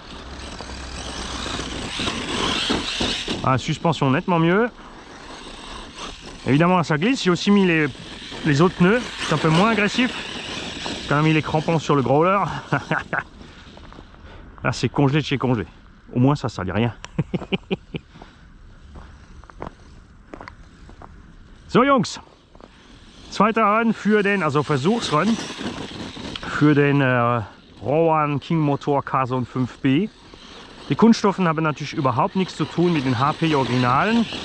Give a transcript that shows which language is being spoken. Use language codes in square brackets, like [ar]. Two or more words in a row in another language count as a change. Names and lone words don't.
[fr] Ah, suspension nettement mieux. Évidemment là, ça glisse. J'ai aussi mis les autres pneus, c'est un peu moins agressif. J'ai quand même mis les crampons sur le growler. Là c'est congelé de chez congelé. Au moins ça salit rien. [de] So Jungs, zweiter Run für den, also Versuchsrun für den Rowan King Motor Carson 5B. Die Kunststoffen haben natürlich überhaupt nichts zu tun mit den HP Originalen.